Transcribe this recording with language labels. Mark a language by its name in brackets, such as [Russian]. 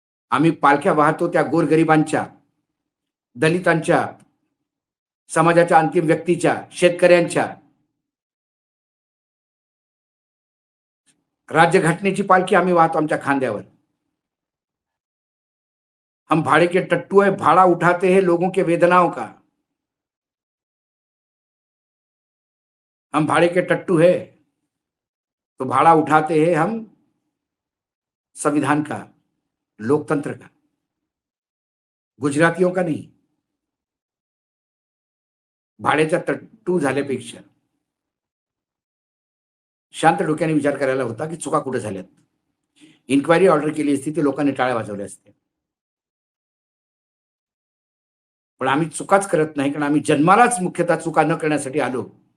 [Marathi] आम्ही पालख्या वाहतो त्या गोरगरिबांच्या, दलितांच्या, समाजाच्या अंतिम व्यक्तीच्या, शेतकऱ्यांच्या. राज्यघटनेची पालखी आम्ही वाहतो आमच्या खांद्यावर. [Hindi] हम भाड़े के टट्टू है, भाड़ा उठाते हैं लोगों के वेदनाओं का. हम भाड़े के टट्टू है तो भाड़ा उठाते हैं हम संविधान का, लोकतंत्र का, गुजरातियों का नहीं. [Marathi] भाड्याचा टट्टू झाल्यापेक्षा शांत डोक्याने विचार करायला होता की चुका कुठे झाल्यात. इन्क्वायरी ऑर्डर केली असती ते लोकांनी टाळ्या वाजवल्या असत्या. पण आम्ही चुकाच करत नाही, कारण आम्ही जन्मालाच मुख्यतः चुका न करण्यासाठी आलो.